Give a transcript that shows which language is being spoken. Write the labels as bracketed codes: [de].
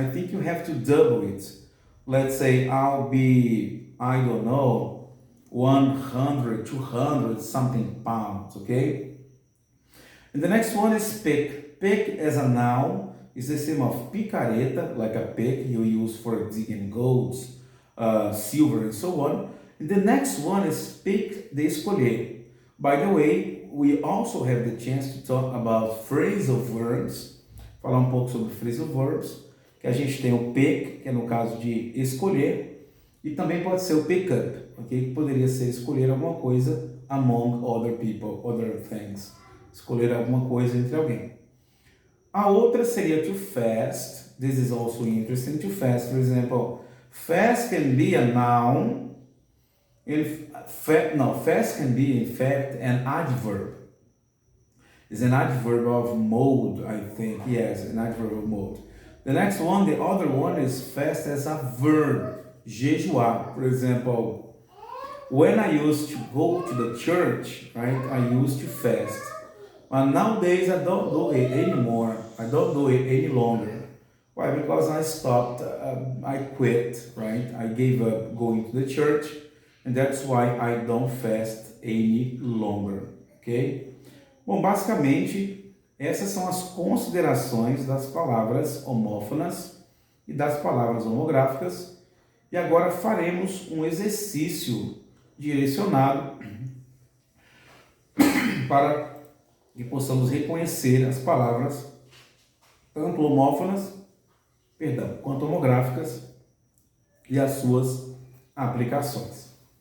[en] I think you have to double it. Let's say I'll be, I don't know, 100, 200 something pounds, okay? And the next one is pick. Pick as a noun is the same of picareta, like a pick you use for digging golds, silver and so on. And the next one is pick [pt] de escolher. [en] By the way, we also have the chance to talk about phrasal verbs, [pt] falar pouco sobre phrasal verbs, que a gente tem o pick, que é no caso de escolher, e também pode ser o pick up, ok? Que poderia ser escolher alguma coisa [en] among other people, other things. [pt] Escolher alguma coisa entre alguém. A outra seria to fast. [en] This is also interesting. To fast, for example, fast can be a noun. Fast can be in fact an adverb. It's an adverb of mode, I think. Yes, an adverb of mode. The next one, the other one is fast as a verb. Jejuar, for example. When I used to go to the church, right, I used to fast. But nowadays I don't do it anymore. I don't do it any longer. Why? Because I stopped, I quit, right? I gave up going to the church, and that's why I don't fast any longer, ok? [pt] Bom, basicamente, essas são as considerações das palavras homófonas e das palavras homográficas. E agora faremos um exercício direcionado para que possamos reconhecer as palavras tanto homófonas, quanto homográficas e as suas aplicações.